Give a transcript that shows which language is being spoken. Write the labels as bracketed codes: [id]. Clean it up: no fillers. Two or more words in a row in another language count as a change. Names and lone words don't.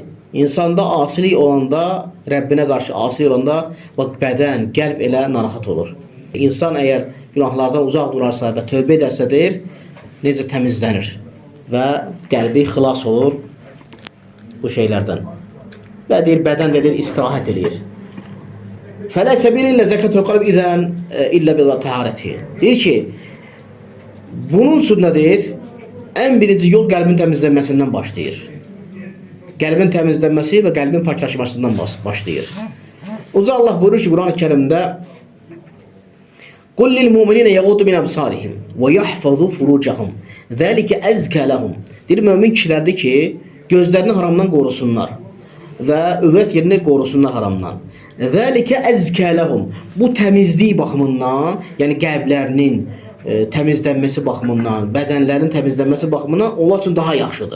[az] İnsanda asilik olanda, Rəbbinə qarşı asilik olanda, bədən, qəlb elə narahat olur. İnsan əgər günahlardan uzaq durarsa və tövbə edərsə, deyir, necə təmizlənir və qəlbi xilas olur bu şeylərdən. Və deyir, bədən də deyir, istirahət edir. [ar] فَلَا سَبِيلِ إِلَّا زَكَةُ الْقَلْبِ إِذَنْ إِلَّا بِالْتَهَارَةِ. [az] Deyir ki, bunun üçün nə deyir? Ən birinci yol qəlbin təmizlənməsindən başlayır. Qəlbin təmizlənməsi və qəlbin paklaşmasından başlayır. Uca Allah buyurur ki, Quran-ı Kərimdə [ar] قُلْ لِلْمُؤْمِنِينَ يَغُضُّ مِنْ أَبْصَارِهِمْ وَيَحْفَظُوا فُرُوجَهُمْ ذَلِكَ أَزْكَى لَهُمْ. [az] Deyir, mömin kişilərdir ki, gözlərini haramdan qorusunlar və övrət yerini qorusunlar haramdan. [ar] ذلك أزكى لهم. [az] Bu təmizlik baxımından, yəni qəlblərinin təmizlənməsi baxımından, bədənlərin təmizlənməsi baxımından onlar üçün daha yaxşıdır.